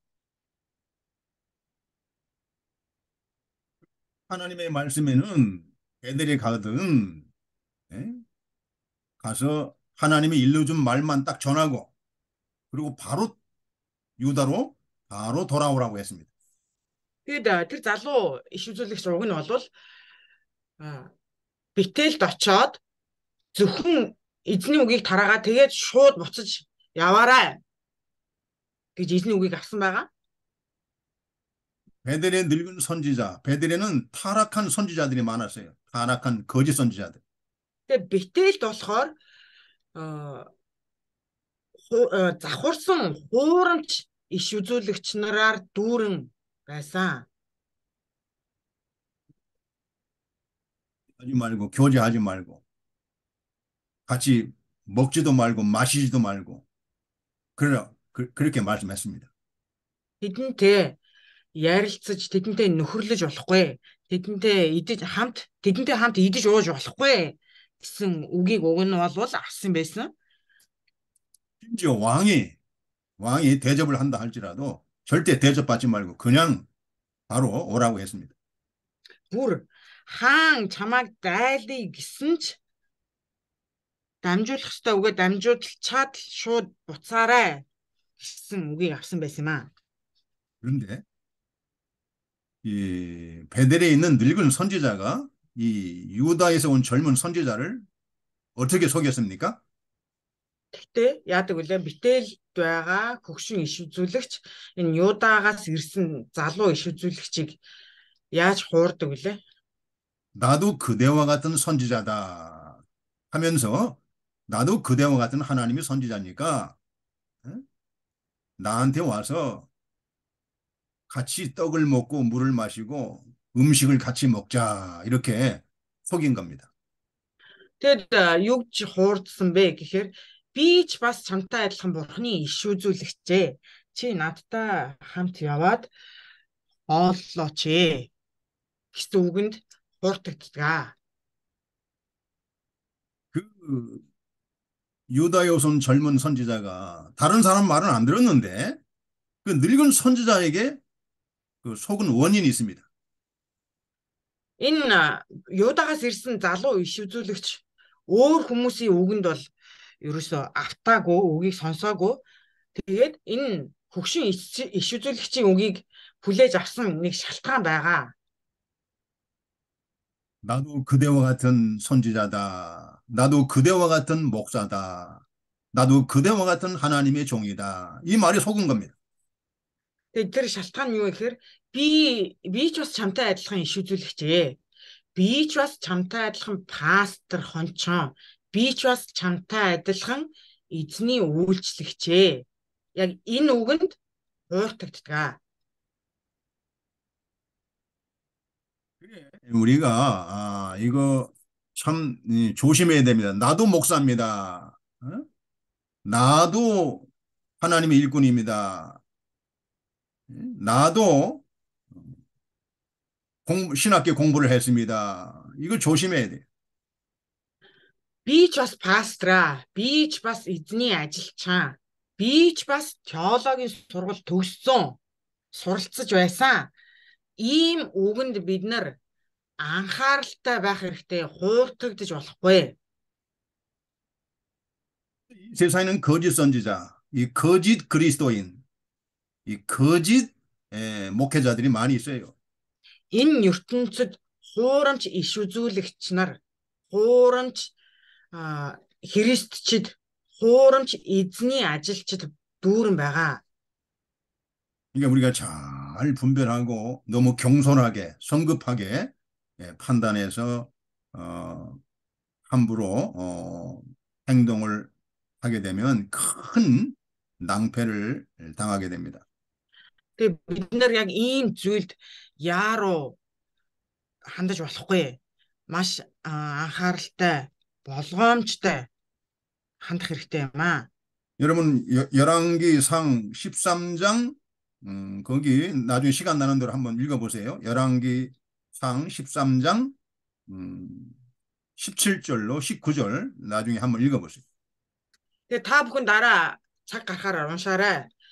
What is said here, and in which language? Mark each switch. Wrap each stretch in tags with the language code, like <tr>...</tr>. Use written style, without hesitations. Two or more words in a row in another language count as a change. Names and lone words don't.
<ko>하나님의 말씀에는 베델에 가든 가서 하나님이 일러준 말만 딱 전하고 그리고 바로 유다로 바로 돌아오라고 했습니다.</ko> <mn>Тэгээд тэр залуу иш үзүүлэгч уг нь бол Бетэлд очоод зөвхөн эзний үгийг тараагаа тэгээд шууд буцаж яваарай гэж эзний үгийг авсан байгаа.</mn> <ko>베델의 늙은 선지자, 베델에는 타락한 선지자들이 많았어요. 타락한 거짓 선지자들.</ko> <mn>Тэгээд Бетэлд болохоор завхурсан хуурамч иш үзүүлэгч нараар дүүрэн байсан.</mn> <ko>하지 말고 교제하지 말고 같이 먹지도 말고 마시지도 말고 그렇게 말씀했습니다.</ko> <mn>Тэдэнтэй ярилцаж, тэдэнтэй нөхөрлөж болохгүй. Тэдэнтэй хамт идэж ууж болохгүй гэсэн үгийг өгнө бол авсан байсан.</mn> <ko>심지어 왕이 대접을 한다 할지라도 절대 대접받지 말고 그냥 바로 오라고 했습니다.</ko> <mn>Бүр хаан чамайг дайлъя гэсэн ч дамжуулах ёстой үгээ дамжуулчаад шууд буцаарай гэсэн үгийг авсан байсан юм аа.</mn> <ko>그런데 이 베델에 있는 늙은 선지자가 이 유다에서 온 젊은 선지자를 어떻게 속였습니까?</ko> <mn>Гэхдээ яадаг вүлээ Бетэлд байгаа хөгшин иш үзүүлэгч энэ Юдаагаас ирсэн залуу иш үзүүлэгчийг яаж хуурдаг вүлээ?</mn> <ko>나도 그대와 같은 선지자다 하면서 나도 그대와 같은 하나님의 선지자니까 나한테 와서 같이 떡을 먹고 물을 마시고 음식을 같이 먹자 이렇게 속인 겁니다.</ko> <mn>Тэгэд юу ч хуурдсан бэ гэхээр би ч бас чамтай адилхан бурхны иш үзүүлэгчээ. Чи надтай хамт яваад ооллооч ээ гэсэн үгэнд хуурдагддаг.</mn> <ko>그 유다에 온 젊은 선지자가 다른 사람 말은 안 들었는데 그 늙은 선지자에게 그 속은 원인이 있습니다.</ko> <mn>Энэ Юдаагаас ирсэн залуу иш үзүүлэгч өөр хүмүүсийн үгэнд бол ерөөсөө автаагүй, үгийг сонсоогүй. Тэгээд энэ хөгшин иш үзүүлэгчийн үгийг хүлээж авсан нэг шалтгаан байгаа.</mn> <ko>나도 그대와 같은 선지자다. 나도 그대와 같은 목사다. 나도 그대와 같은 하나님의 종이다. 이 말이 속은 겁니다.</ko> <mn>Тэгээд тэр шалтгаан нь юу гэхээр би ч бас чамтай адилхан иш үзүүлэгчээ. Би ч бас чамтай адилхан пастор хончон. Би ч бас чамтай адилхан эзний үйлчлэгчээ. Яг энэ үгэнд хуурдагддаг.</mn> <ko>우리가 이거 참 조심해야 됩니다. 나도 목사입니다. 나도 하나님의 일꾼입니다. 나도 신학교 공부를 했습니다. 이거 조심해야 돼요.</ko> <mn>Би ч бас пастраа. Би ч бас эзний ажилчаа. Би ч бас теологийн сургууль төгссөн. Суралцж байсан. Ийм үгэнд бид нар анхааралтай байх хэрэгтэй. Хуурдагдаж болохгүй.</mn> <ko>세상에는 거짓 선지자, 이 거짓 그리스도인, 이 거짓 목회자들이 많이 있어요.</ko> <mn>Энэ ертөнцид хуурамч иш үзүүлэгч нар, хуурамч христчид, хуурамч эзний ажилчид дүүрэн байгаа.</mn> <ko>그러니까 우리가 잘 분별하고 너무 경솔하게 성급하게 판단해서 함부로 행동을 하게 되면 큰 낭패를 당하게 됩니다.</ko> <mn>Тэгээ бид нар яг ийм зүйлд яаруу хандаж болохгүй. Маш анхааралтай, болгоомжтой хандах хэрэгтэй юм аа.</mn> <ko>여러분 열왕기상 13장 거기 나중에 시간 나는 대로 한번 읽어보세요. 열왕기상 13장 17절로 19절 나중에 한번 읽어보세요.</ko> <mn>Тэгээ та бүхэн дараа цаг гарахаар уншаарай.</mn>